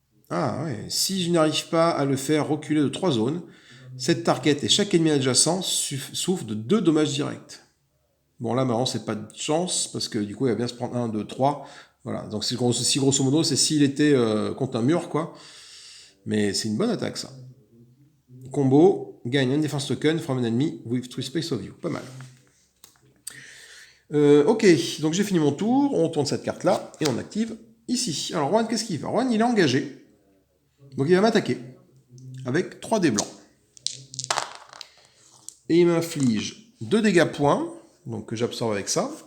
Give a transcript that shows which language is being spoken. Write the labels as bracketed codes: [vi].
[fr] Ah ouais, si je n'arrive pas à le faire reculer de 3 zones, cette target et chaque ennemi adjacent souffrent de 2 dommages directs. Bon là, marrant, c'est pas de chance, parce que du coup, il va bien se prendre 1, 2, 3. Voilà, donc si grosso modo, c'est s'il était contre un mur, quoi. Mais c'est une bonne attaque, ça. [en] Combo, [fr] gagne un [en] defense token from an enemy with 3 space of you. [fr] Pas mal. Ok, donc j'ai fini mon tour, on tourne cette carte-là, et on active ici. Alors Juan, qu'est-ce qu'il fait? Juan, il est engagé. Donc il va m'attaquer avec 3 dés blancs. Et il m'inflige 2 dégâts points, donc que j'absorbe avec ça.